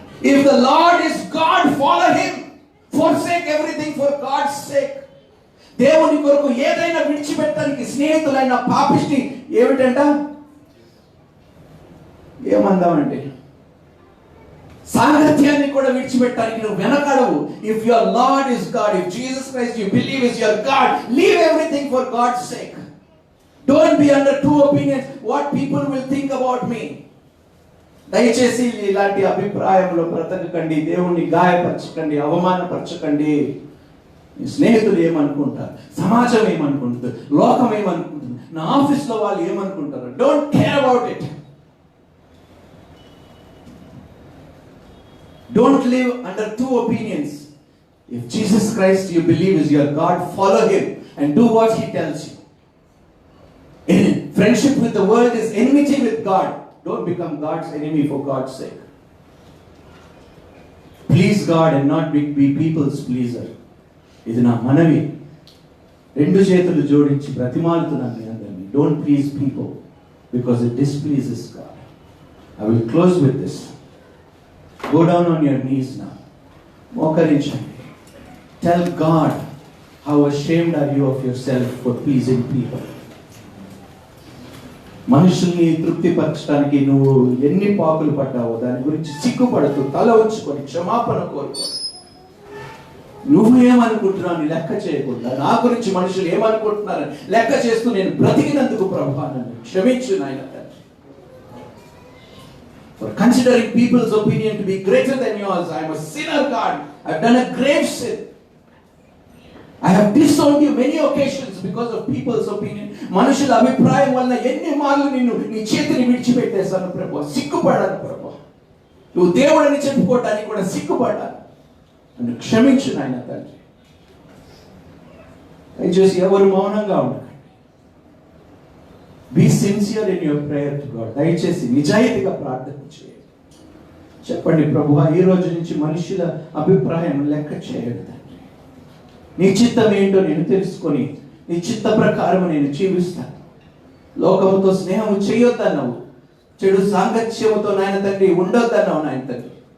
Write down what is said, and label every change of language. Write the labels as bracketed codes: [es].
[en] If the Lord is God, follow him. Forsake everything for God's sake. [te] దేవుని కొరకు ఏదైనా విడిచిపెట్టడానికి స్నేహితులైన పాపిష్టి ఏమిటంట? ఏమందామండి, సాంగత్యాన్ని కూడా విడిచిపెట్టడానికి నువ్వు వెనకడవు. [en] If your lord is God, if Jesus Christ you believe is your God, leave everything for God's sake. Don't be under two opinions. What people will think about me. [te] దయచేసి ఇలాంటి అభిప్రాయంలో బ్రతకకండి. దేవుణ్ణి గాయపరచకండి, అవమానపరచకండి. మీ స్నేహితులు ఏమనుకుంటారు, సమాజం ఏమనుకుంటుంది, లోకం ఏమనుకుంటుంది, నా ఆఫీస్లో వాళ్ళు ఏమనుకుంటారు, [en] Don't care about it. Don't live under two opinions. If Jesus Christ you believe is your God, follow him and do what he tells you. Friendship with the world is enmity with God. Don't become God's enemy for God's sake. Please God and not be people's pleaser. [te] ఇది నా మనవి. రెండు చేతులు జోడించి బ్రతిమాలుతున్నాను మీ అందరినీ. [en] Don't please people because it displeases God. I will close with this. Go down on your knees now. [te] మోకరించండి. [en] Tell God how ashamed are you of yourself for pleasing people. [te] మనుషుల్ని తృప్తిపరచడానికి నువ్వు ఎన్ని పాకులు పడ్డావో దాని గురించి సిగ్గుపడుతూ తల ఉంచుకొని క్షమాపణ కోరుకో. నువ్వు ఏమనుకుంటున్నావు లెక్క చేయకుండా, నా గురించి మనుషులు ఏమనుకుంటున్నారని లెక్క చేస్తూ నేను బ్రతికినందుకు ప్రభువా నన్ను క్షమించు నాయన. [en] For considering people's opinion to be greater than yours, I am a sinner, God. I have done a grave sin. I have disowned you many occasions because of people's opinion. [te] మనుషుల అభిప్రాయం వల్ల ఎన్ని మార్లు నిన్ను నీ చేతిని విడిచిపెట్టేశాను ప్రభువా. సిగ్గుపడాను ప్రభువా. నువ్వు దేవుడని చెప్పుకోవటానికి కూడా సిగ్గుపడ్డాను. నన్ను క్షమించు నాయన తండ్రి. దయచేసి ఎవరు మౌనంగా ఉండకండి. [en] Be sincere in your prayer to God. [te] దయచేసి నిజాయితీగా ప్రార్థన చేయండి. చెప్పండి ప్రభువా, ఈ రోజు నుంచి మనుషుల అభిప్రాయం లెక్క చేయడు తండ్రి. నీ చిత్తం ఏంటో నేను తెలుసుకొని నీ చిత్త ప్రకారం నేను జీవిస్తాను. లోకముతో స్నేహం చేయొద్దన్నావు, చెడు సాంగత్యముతో నాయన తండ్రి ఉండొద్దన్నావు నాయన తండ్రి.